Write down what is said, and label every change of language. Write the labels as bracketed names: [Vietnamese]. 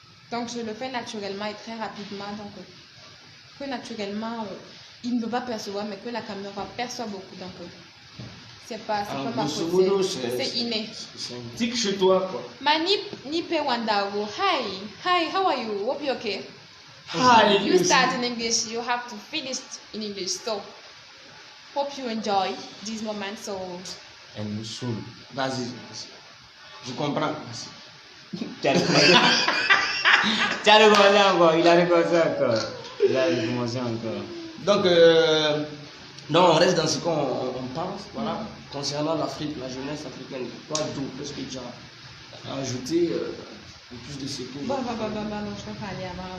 [French] Donc, je le fais naturellement et très rapidement. Donc, que naturellement, il ne peut pas percevoir, mais que la caméra perçoit beaucoup. Donc, c'est pas ma faute, c'est inné. C'est un tic chez toi, quoi. [English] Nipe Wandago. Hi, how are you? Hope you're okay. Hi, You start in English, you have to finish in English. So, hope you enjoy this moment. So, [French] Elle nous saoule. Vas-y. Je comprends. Tu as recommencé encore. Il a recommencé encore. Il a recommencé encore. Donc, on reste dans ce qu'on pense, voilà, concernant l'Afrique, la jeunesse africaine. Toi, d'où qu'est-ce que tu as ajouté plus de ce que... bon, je peux pas aller avant.